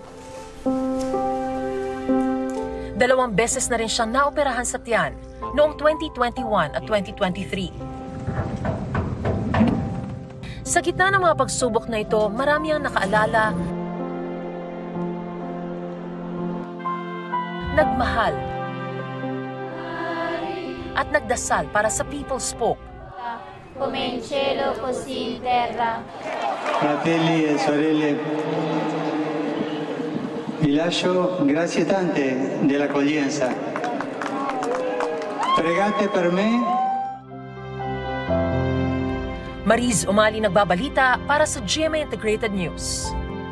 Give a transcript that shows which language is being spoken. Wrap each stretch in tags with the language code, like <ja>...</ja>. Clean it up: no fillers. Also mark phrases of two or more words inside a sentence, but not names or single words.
<tl>2 beses na rin siyang naoperahan sa tiyan noong 2021 at 2023. Sa gitna ng mga pagsubok na ito, marami ang nakaalala, nagmahal, at nagdasal para sa People's Pope.</tl> <it>Come in cielo, così in terra. Fratelli e sorelle, vi lascio grazie tante dell'accoglienza. Pregate per me.</it> <tl>Mariz Umali nagbabalita para sa GMA Integrated News.</tl>